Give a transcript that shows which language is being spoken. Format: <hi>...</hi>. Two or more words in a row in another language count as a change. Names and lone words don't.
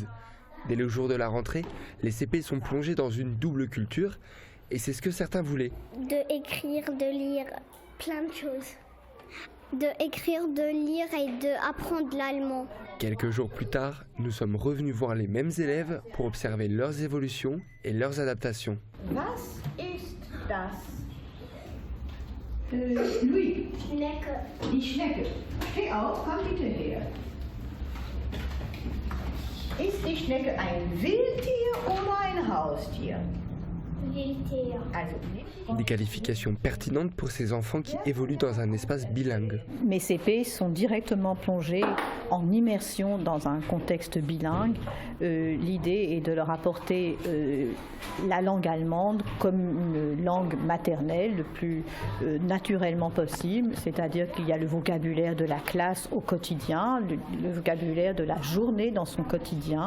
<fr>Dès le jour de la rentrée, les CP sont plongés dans une double culture, et c'est ce que certains voulaient. De écrire, de lire, plein de choses. De écrire, de lire et d'apprendre l'allemand. Quelques jours plus tard, nous sommes revenus voir les mêmes élèves pour observer leurs évolutions et leurs adaptations.</fr> <de>Was ist das? Louis. Schnecke. Die Schnecke. Steh auf, komm bitte her. Ist die Schnecke ein Wildtier oder ein Haustier? Wildtier. Also</de> <fr>Des qualifications pertinentes pour ces enfants qui évoluent dans un espace bilingue. Mes CP sont directement plongés en immersion dans un contexte bilingue. L'idée est de leur apporter la langue allemande comme une langue maternelle le plus naturellement possible, c'est-à-dire qu'il y a le vocabulaire de la classe au quotidien, le vocabulaire de la journée dans son quotidien.</fr>